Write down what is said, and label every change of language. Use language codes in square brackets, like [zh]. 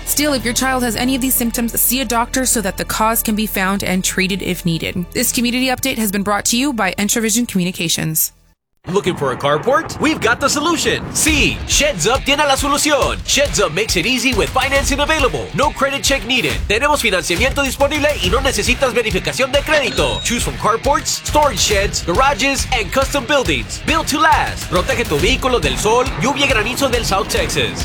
[en] Still, if your child has any of these symptoms, see a doctor so that the cause can be found and treated if needed. This community update has been brought to you by Entravision Communications. Looking for a carport? We've got the solution. See, Sheds Up [es] tiene la solución. [en] Sheds Up makes it easy with financing available. No credit check needed. [es] Tenemos financiamiento disponible y no necesitas verificación de crédito. [en] Choose from carports, storage sheds, garages, and custom buildings. Built to last. [es] Protege tu vehículo del sol, lluvia y granizo del South Texas.